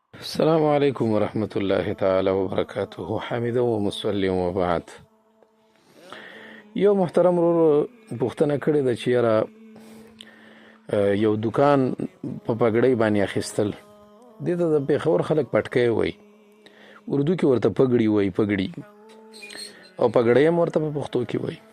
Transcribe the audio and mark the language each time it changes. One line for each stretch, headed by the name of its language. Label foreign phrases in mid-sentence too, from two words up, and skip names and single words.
Arabic: السلام علیکم ورحمۃ اللہ تعالی وبرکاتہ. حامد و مسلم و بعد.
Pashto: یو محترم پوښتنه کړې ده چې یاره یو دکان په پګړۍ باندې اخیستل، دې ته د پېښور خلک پټکی وایي، اردو کې ورته پګړي وایي، پګړي، او پګړۍ هم ورته په پښتو کې وایي.